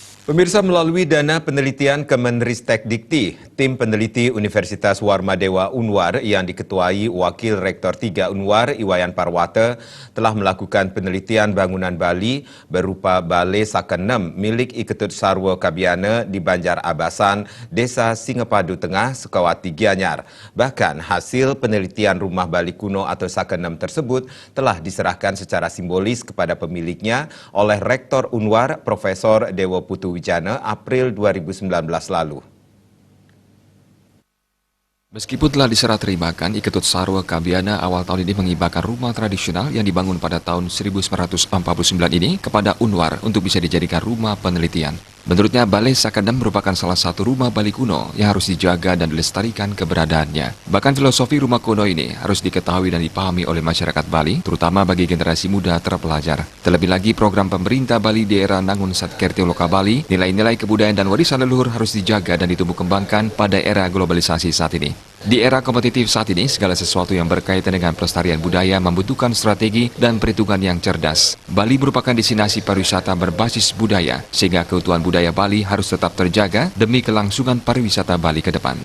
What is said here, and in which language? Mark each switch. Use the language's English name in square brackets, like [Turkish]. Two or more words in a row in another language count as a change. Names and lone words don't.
[Indonesian] Pemirsa, melalui dana penelitian Kemenristek-Dikti, tim peneliti Universitas Warmadewa Unwar yang diketuai Wakil Rektor 3 Unwar, Iwayan Parwata, telah melakukan penelitian bangunan Bali berupa Balai Sakenem milik Iketut Sarwa Kabiana di Banjar Abasan, Desa Singapadu Tengah, Sukawati Gianyar. Bahkan hasil penelitian rumah Bali kuno atau Sakenem tersebut telah diserahkan secara simbolis kepada pemiliknya oleh Rektor Unwar, Profesor Dewa Putu Wijana, April 2019 lalu. Meskipun telah diserah terimakan, Iketut Sarwa Kabiana awal tahun ini menghibahkan rumah tradisional yang dibangun pada tahun 1949 ini kepada Unwar untuk bisa dijadikan rumah penelitian. Menurutnya, Balai Sakenem merupakan salah satu rumah Bali kuno yang harus dijaga dan dilestarikan keberadaannya. Bahkan filosofi rumah kuno ini harus diketahui dan dipahami oleh masyarakat Bali, terutama bagi generasi muda terpelajar. Terlebih lagi, program pemerintah Bali di era Nangun Satkertio Loka Bali, nilai-nilai kebudayaan dan warisan leluhur harus dijaga dan ditumbuh kembangkan pada era globalisasi saat ini. Di era kompetitif saat ini, segala sesuatu yang berkaitan dengan pelestarian budaya membutuhkan strategi dan perhitungan yang cerdas. Bali merupakan destinasi pariwisata berbasis budaya, sehingga keutuhan budaya Bali harus tetap terjaga demi kelangsungan pariwisata Bali ke depan.